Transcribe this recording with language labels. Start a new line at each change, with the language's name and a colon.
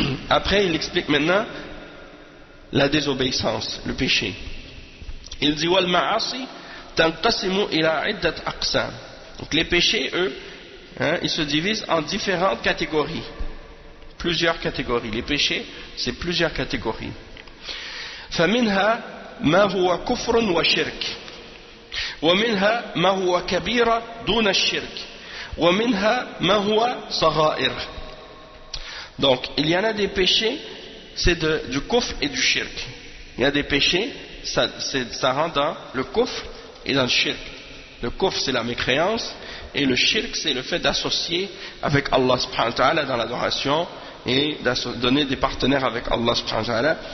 French: Après, il explique maintenant la désobéissance, le péché. Il dit
Arabic: wal ma'asi tanqasimu ila iddat aqsam.
French: Donc les péchés, eux, ils se divisent en différentes catégories. Plusieurs catégories. Les péchés, c'est plusieurs catégories.
Arabic: فمنها ما هو كفر وشرك ومنها ما هو كبيرة دون الشرك ومنها ما هو صغائر.
French: Donc, il y en a des péchés, c'est du kufr et du shirk. Il y a des péchés, ça rentre dans le kufr et dans le shirk. Le kufr, c'est la mécréance, et le shirk, c'est le fait d'associer avec Allah subhanahu wa ta'ala dans l'adoration, et de donner des partenaires avec Allah subhanahu wa ta'ala.